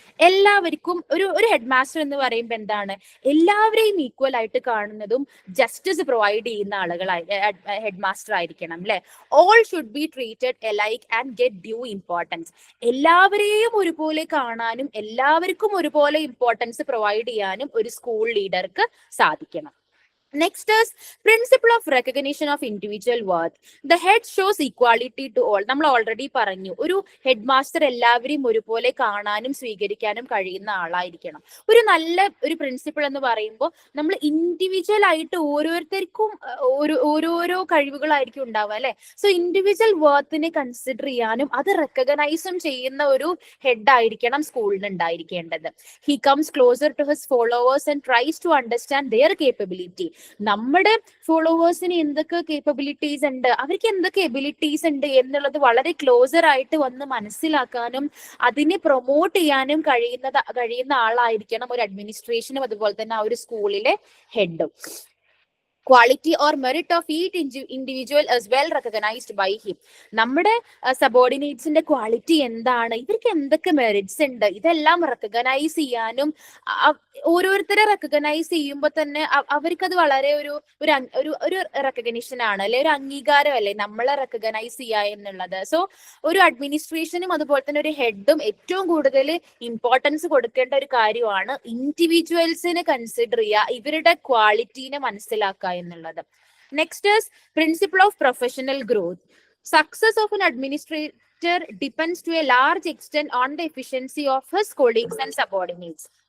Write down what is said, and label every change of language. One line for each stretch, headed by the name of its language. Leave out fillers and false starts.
Malayalam: എല്ലാവർക്കും ഒരു head master എന്ന് പറയുമ്പോൾ എന്താണ്, എല്ലാവരെയും ഈക്വൽ ആയിട്ട് കാണുന്നതും ജസ്റ്റിസ് പ്രൊവൈഡ് ചെയ്യുന്ന ആളുകളായി ഹെഡ് മാസ്റ്റർ ആയിരിക്കണം അല്ലെ.
English: All should be treated alike and get due importance.
Malayalam: എല്ലാവരെയും ഒരുപോലെ കാണാനും എല്ലാവർക്കും ഒരുപോലെ ഇമ്പോർട്ടൻസ് പ്രൊവൈഡ് ചെയ്യാനും ഒരു സ്കൂൾ ലീഡർക്ക് സാധിക്കണം.
English: Next is principle of recognition of individual worth. The head shows equality to all.
Malayalam: നമ്മൾ ഓൾറെഡി പറഞ്ഞു, ഒരു ഹെഡ് മാസ്റ്റർ എല്ലാവരെയും ഒരുപോലെ കാണാനും സ്വീകരിക്കാനും കഴിയുന്ന ആളായിരിക്കണം. ഒരു നല്ല ഒരു പ്രിൻസിപ്പിൾ എന്ന് പറയുമ്പോൾ നമ്മൾ ഇൻഡിവിജ്വൽ ആയിട്ട് ഓരോരുത്തർക്കും ഓരോരോ കഴിവുകളായിരിക്കും ഉണ്ടാവുക അല്ലെ. സോ ഇൻഡിവിജ്വൽ വർത്തിനെ കൺസിഡർ ചെയ്യാനും അത് റെക്കഗ്നൈസും ചെയ്യുന്ന ഒരു ഹെഡ് ആയിരിക്കണം സ്കൂളിന് ഉണ്ടായിരിക്കേണ്ടത്.
English: He comes closer to his followers and tries to understand their capability.
Malayalam: നമ്മുടെ ഫോളോവേഴ്സിന് എന്തൊക്കെ കേപ്പബിലിറ്റീസ് ഉണ്ട്, അവർക്ക് എന്തൊക്കെ എബിലിറ്റീസ് ഉണ്ട് എന്നുള്ളത് വളരെ ക്ലോസർ ആയിട്ട് വന്ന് മനസ്സിലാക്കാനും അതിനെ പ്രൊമോട്ട് ചെയ്യാനും കഴിയുന്ന ആളായിരിക്കണം ഒരു അഡ്മിനിസ്ട്രേഷനും അതുപോലെ തന്നെ ആ ഒരു സ്കൂളിലെ ഹെഡും.
English: Quality or merit of each individual is well recognized by him.
Malayalam: നമ്മുടെ സബോർഡിനേറ്റ്സിന്റെ ക്വാളിറ്റി എന്താണ്, ഇവർക്ക് എന്തൊക്കെ മെറിറ്റ്സ് ഉണ്ട്, ഇതെല്ലാം റെക്കഗ്നൈസ് ചെയ്യാനും ഓരോരുത്തരെ റെക്കഗ്നൈസ് ചെയ്യുമ്പോൾ തന്നെ അവർക്കത് വളരെ ഒരു റെക്കഗ്നിഷൻ ആണ് അല്ലെ, ഒരു അംഗീകാരം അല്ലേ നമ്മളെ റെക്കഗ്നൈസ് ചെയ്യുക എന്നുള്ളത്. സോ ഒരു അഡ്മിനിസ്ട്രേഷനും അതുപോലെ തന്നെ ഒരു ഹെഡും ഏറ്റവും കൂടുതൽ ഇമ്പോർട്ടൻസ് കൊടുക്കേണ്ട ഒരു കാര്യമാണ് ഇൻഡിവിജ്വൽസിനെ കൺസിഡർ ചെയ്യുക, ഇവരുടെ ക്വാളിറ്റീനെ മനസ്സിലാക്കുക എന്നുള്ളത്.
English: Next is principle of professional growth. Success of an administrator depends to a large extent on the efficiency of his colleagues and subordinates.